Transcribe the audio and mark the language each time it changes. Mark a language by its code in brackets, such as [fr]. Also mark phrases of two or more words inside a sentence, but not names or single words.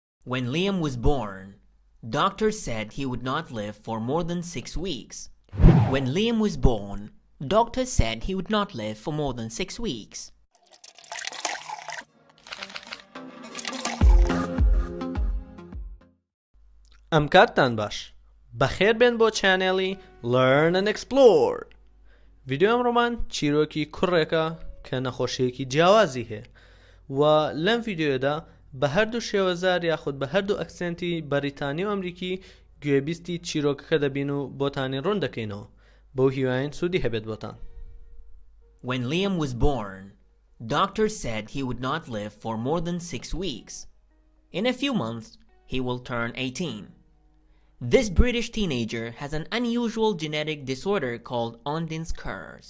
[en] When Liam was born, doctors said he would not live for more than 6 weeks. When Liam was born, doctors said he would not live for more than 6 weeks. [ckb] ئەم کاتتان باش بەخێر بێن بۆ چانێڵی Learn&Explore. ڤیدیۆ ئەمڕۆمان چیرۆکی کوڕێکە کە نەخۆشیەکی جیاوازی هەیە و لەم ڤیدیۆدا بە هەردوو شێوەزار یاخود بە هەردوو ئەکسێنتی بەریتانی و ئەمریکی گوێبیستی چیرۆکەکە دەبین و بۆتانی ڕوون دەکەینەوە. بەو هیوایەین سوودی هەبێت بۆتان. [en] When Liam was born, doctors said he would not live for more than 6 weeks. In a few months, he will turn 18. This British teenager has an unusual genetic disorder called Ondin's curse.